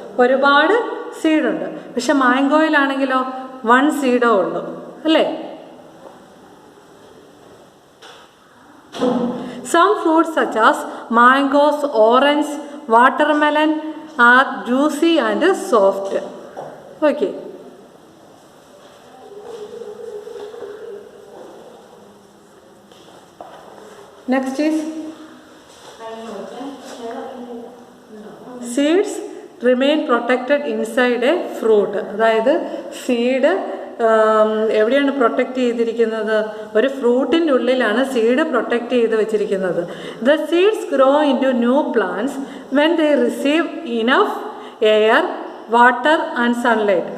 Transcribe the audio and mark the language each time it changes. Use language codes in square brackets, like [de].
[ml] ഒരുപാട് സീഡുണ്ട്. പക്ഷെ മാംഗോയിലാണെങ്കിലോ വൺ സീഡോ ഉള്ളൂ, അല്ലേ? [en] Some fruits such as mangoes, orange, watermelon are juicy and soft. Okay. Next is seeds remain protected inside a fruit. [ml] അതായത് seed എവിടെയാണ് protect ചെയ്തിരിക്കുന്നത്? ഒരു ഫ്രൂട്ടിൻ്റെ ഉള്ളിലാണ് സീഡ് പ്രൊട്ടക്റ്റ് ചെയ്ത് വെച്ചിരിക്കുന്നത്. [en] The seeds grow into new plants when they receive enough air, water and sunlight.